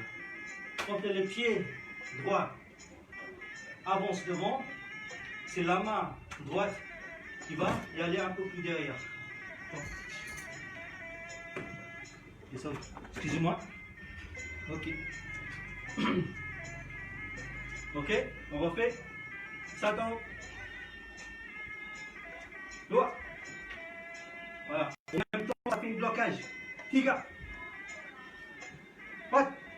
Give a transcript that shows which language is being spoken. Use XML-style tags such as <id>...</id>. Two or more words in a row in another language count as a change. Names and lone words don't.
<fr>Quand le pied droit avance devant, c'est la main droite qui va y aller un peu plus derrière. Excusez-moi. Ok. Ok, on refait.</fr> <ms>Satu. Dua.</ms> <fr>Voilà. En même temps, on a fait un blocage.</fr> <ms>Tiga. Empat.</ms>